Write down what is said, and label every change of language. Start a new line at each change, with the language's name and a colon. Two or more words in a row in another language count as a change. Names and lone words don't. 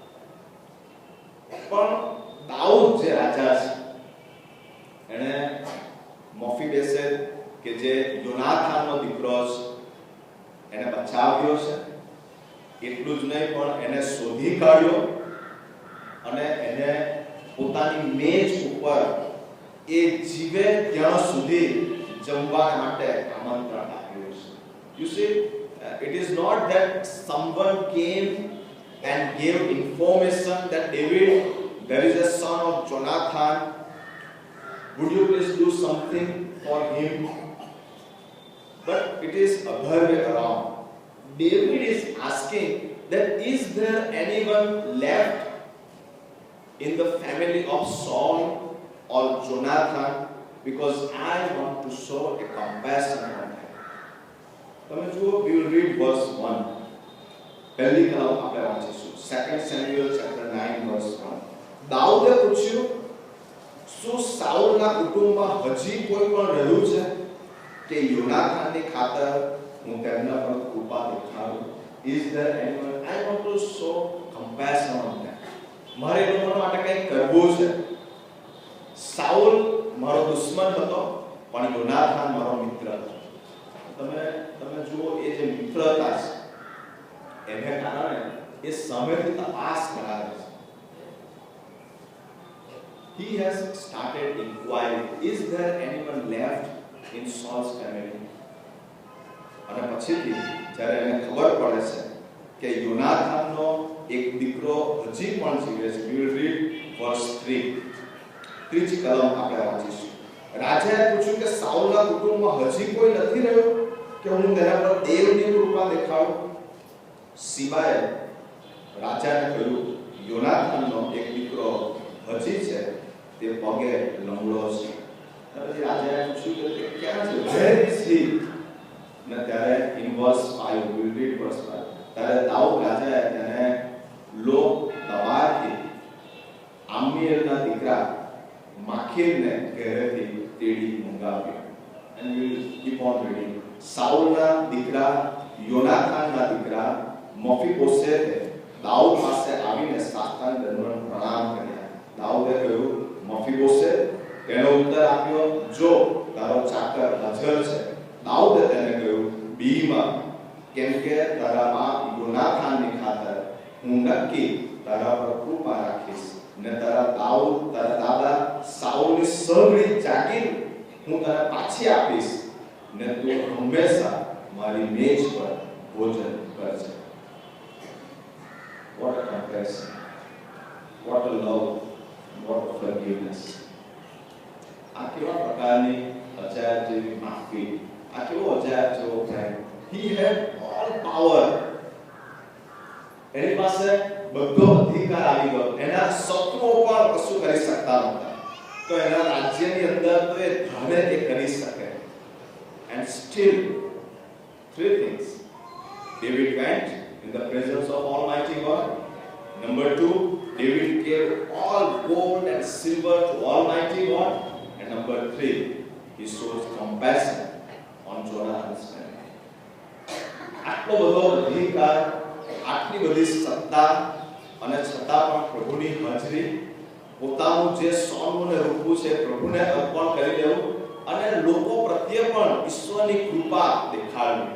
Gujarati: પણ દાઉદ જે રાજા છે એને મોફીબેસેત કે જે યોનાથાનનો દીકરો છે એને બચાવ્યો છે. એટલું જ નહીં પણ એને શોધી કાઢ્યો અને એને પોતાની મેજ ઉપર એ જીવે ત્યાં સુધી જમવા માટે આમંત્રણ આપ્યું છે.
English: You see, it is not that someone came and gave information that David, there is a son of Jonathan, would you please do something for him? But it is other way around. David is asking that is there anyone left in the family of Saul or Jonathan, because I want to show a compassion on him.
Gujarati: તમે જુઓ,
English: we will read verse 1.
Gujarati: પહેલી કલમ આપણે વાંચીશું
English: 2 Samuel chapter 9 verse 1.
Gujarati: દાઉદે પૂછ્યું, શું સાઉલના કુટુંબમાં હજી કોઈ પણ રહ્યું છે કે યોનાથાનની ખાતર હું તેમના પર કૃપા દેખાડું?
English: Is there anyone? I want to show compassion on them.
Gujarati: મારે એ લોકો માટે કંઈક કરવું છે. સાઉલ મારો દુશ્મન હતો પણ યોનાથાન મારો મિત્ર હતો. તમે જુઓ, એ જે મિત્રતા છે એને કારણે એ સામેથી તપાસ કરાવે છે.
English: He has started inquiring, is there anyone left in Saul's family?
Gujarati: અને પછીથી જ્યારે એને ખબર પડે છે કે યોનાથાનનો એક દીકરો હજી પણ જીવે છે,
English: we will read verse 3.
Gujarati: ત્રીજી કલમ આપણે વાંચીશું. રાજાએ પૂછ્યું કે સાઉલના કુટુંબમાં હજી કોઈ નથી રહ્યું કે હું તેના પર દેવની કૃપા દેખાડું? સિબાએ રાજાને કહ્યું, યોનાથાનનો એક દીકરો હજી છે, તે પગે લંગડો છે. પછી રાજાએ પૂછ્યું કે તે ક્યાં છે?
English: Where is he?
Gujarati: ને ત્યારે
English: in verse 5, we will read verse 5.
Gujarati: ત્યારે દાઉદ રાજાએ તેને લો તવારથી આમીએલના દીકરા માખીરને ઘરેથી તેડી મંગાવ્યો.
English: And we will keep on reading.
Gujarati: સાઉલના દીકરા યોનાથાનના દીકરા મોફીબોસેતે દાઉદ પાસે આવીને સાષ્ટાંગ દંડવત પ્રણામ કર્યા. દાઉદે કહ્યું, મોફીબોસેત? તેનો ઉત્તર આપ્યો, જો તારો ચાકર હાજર છે. દાઉદે તેને કહ્યું, બીમાં, કેમ કે તારા બાપ યોનાથાનની ખાતર હું નક્કી તારા પર કૃપા રાખીશ ને તારા દાદા સાઉલની સગળી જાગીર હું તને પાછી આપીશ ને તું હંમેશા મારી મેજ પર ભોજન કરજે.
English: What a compassion, what a love, what a forgiveness.
Gujarati: આ કેવા પ્રકારની અજાયબ જેવી માફી, આ કેવો અજાયબ જેવો પ્રેમ.
English: He had all power.
Gujarati: એની પાસે બધો અધિકાર આવી ગયો. એના શત્રુઓ પણ કશું કરી શકતા નહોતા. તો એના રાજ્યની અંદર તો એ ધારે તે કરી શકે.
English: And still, three things. David went in the presence of Almighty God. Number 2, David gave all gold and silver to Almighty God. And number 3, he shows compassion on Jonathan's family.
Gujarati: આટલો બધો અધિકાર, આટલી બધી સત્તા અને છતાં પણ પ્રભુની હાજરી, પોતાનું જે સોનું અને રૂપું છે પ્રભુને અર્પણ કરી દેવું અને લોકો પ્રત્યે પણ ઈશ્વરની કૃપા દેખાડવી.